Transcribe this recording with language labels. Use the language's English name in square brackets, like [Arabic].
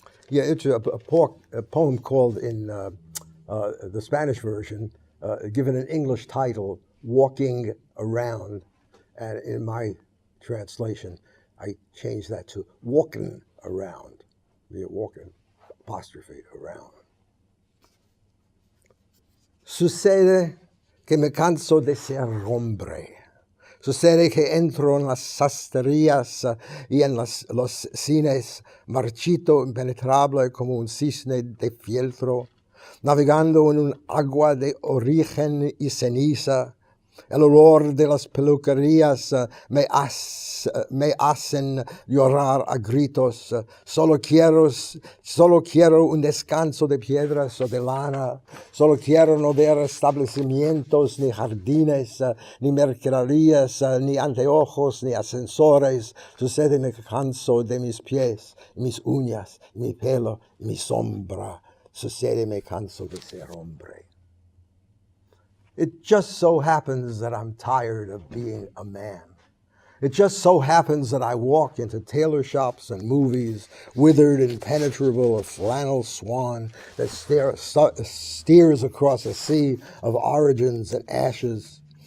[English] It's a poem called in the Spanish version, given an English title, Walking Around. And in my translation, I changed that to Walking Around. Walking, apostrophe, around. [Spanish] Sucede que me canso de ser hombre. Sucede que entro en las sastrerías y en los cines, marchito, impenetrable como un cisne de fieltro, navegando en un agua de origen y ceniza. El olor de las peluquerías me hacen llorar a gritos. Solo quiero un descanso de piedras o de lana. Solo quiero no ver establecimientos, ni jardines, ni mercaderías, ni anteojos, ni ascensores. Sucede me canso de mis pies, mis uñas, mi pelo, mi sombra. Sucede me canso de ser hombre. [English] It just so happens that I'm tired of being a man. It just so happens that I walk into tailor shops and movies, withered, impenetrable, a flannel swan that steers across a sea of origins and ashes.